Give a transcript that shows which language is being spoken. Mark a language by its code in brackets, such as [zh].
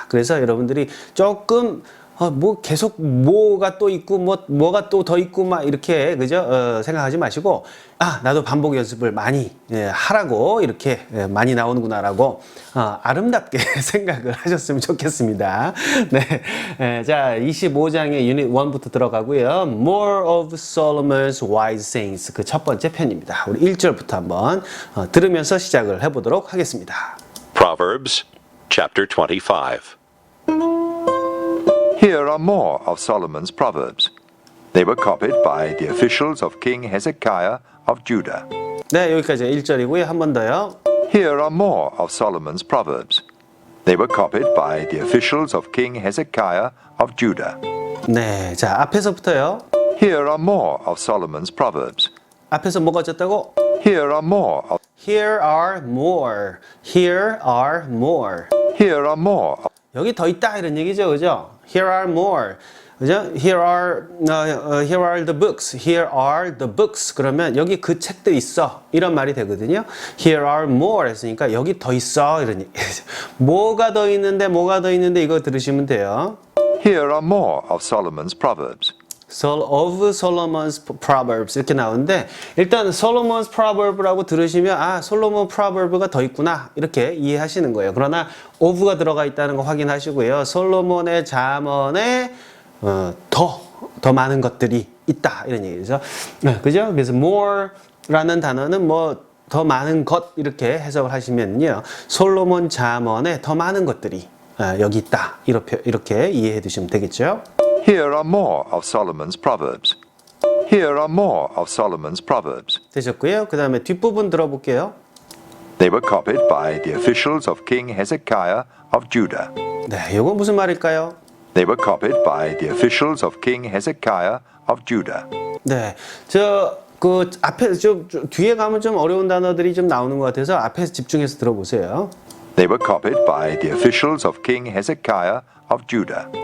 [ko] 그래서 여러분들이 조금 뭐 계속 뭐가 또 있고 뭐가 또 더 있고 막 이렇게, 그죠? 생각하지 마시고, 나도 반복 연습을 많이 하라고, 이렇게 많이 나오는구나라고 아름답게 생각을 하셨으면 좋겠습니다. 네, 자 25장의 유닛 1부터 들어가고요. More of Solomon's Wise Sayings, 그 첫 번째 편입니다. 우리 1절부터 한번 들으면서 시작을 해보도록 하겠습니다. [en] Proverbs chapter 25. Here are more of Solomon's proverbs. They were copied by the officials of King Hezekiah of Judah. [ko] 네, 여기까지 1절이고요. 한 번 더요. [en] Here are more of Solomon's proverbs. They were copied by the officials of King Hezekiah of Judah. [ko] 네, 자 앞에서부터요. [en] Here are more of Solomon's proverbs. [ko] 앞에서 뭐가 어쨌다고? [en] Here are more of Here are more. Here are more. Here are more of [ko] 여기 더 있다 이런 얘기죠, 그죠? [en] Here are more. [ko] 그죠? [en] Here are the books. Here are the books. [ko] 그러면 여기 그 책들 있어. 이런 말이 되거든요. [en] Here are more [ko] 했으니까 여기 더 있어. 이런 얘기. 뭐가 더 있는데 이거 들으시면 돼요. [en] Here are more of Solomon's proverbs. of Solomon's Proverbs [ko] 이렇게 나오는데, 일단 Solomon's Proverb라고 들으시면 솔로몬 Proverb가 더 있구나 이렇게 이해하시는 거예요. 그러나 of가 들어가 있다는 거 확인하시고요. 솔로몬의 잠언에 더 많은 것들이 있다 이런 얘기죠. 그죠? 그래서 more라는 단어는 뭐 더 많은 것 이렇게 해석을 하시면요. 솔로몬 잠언에 더 많은 것들이 여기 있다 이렇게 이해해 두시면 되겠죠. [en] Here are more of Solomon's proverbs. Here are more of Solomon's proverbs. [ko] 되셨고요. 그 다음에 뒷부분 들어볼게요. [en] They were copied by the officials of King Hezekiah of Judah. [ko] 네, 이건 무슨 말일까요? [en] They were copied by the officials of King Hezekiah of Judah. [ko] 네, 그 앞에 좀 뒤에 가면 좀 어려운 단어들이 좀 나오는 것 같아서 앞에서 집중해서 들어보세요. [en] They were copied by the officials of King Hezekiah of Judah.